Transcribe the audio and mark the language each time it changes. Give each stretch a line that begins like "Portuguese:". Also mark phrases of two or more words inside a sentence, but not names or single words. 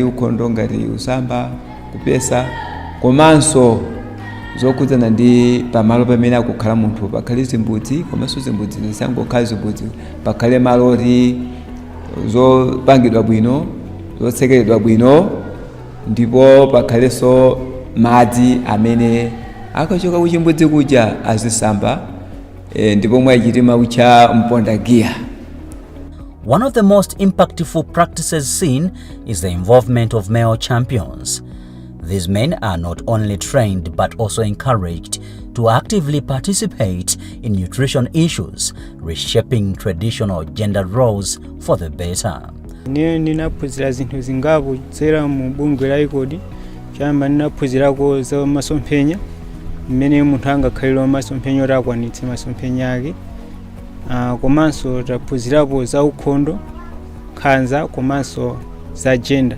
Nyanja: ukhondo ngati usamba, kupesa, komanso zokhudzana ndi pamalo pamene akukhala munthu pakhale zimbudzi, komanso zimbudzi zisangokhala zimbudzi, pakhale malo oti zopangidwa bwino, zotsekeredwa bwino, ndipo pakhalenso madzi amene akachoka kuchimbudzi kuja azisamba, ndipo mwachitima kucha mpondagiya.
English: One of the most impactful practices seen is the involvement of male champions. These men are not only trained but also encouraged to actively participate in nutrition issues, reshaping traditional gender roles for the better.
Nyanja: Ninaphunzira zinthu zingapo kudzera mu bungwe la ICOD. Chamba ninaphunzirako za masomphenya, mmene munthu angakhalire masomphenya oti akwanitse masomphenya ake. Komanso taphunzirapo za ukhondo, khanza, komanso za gender.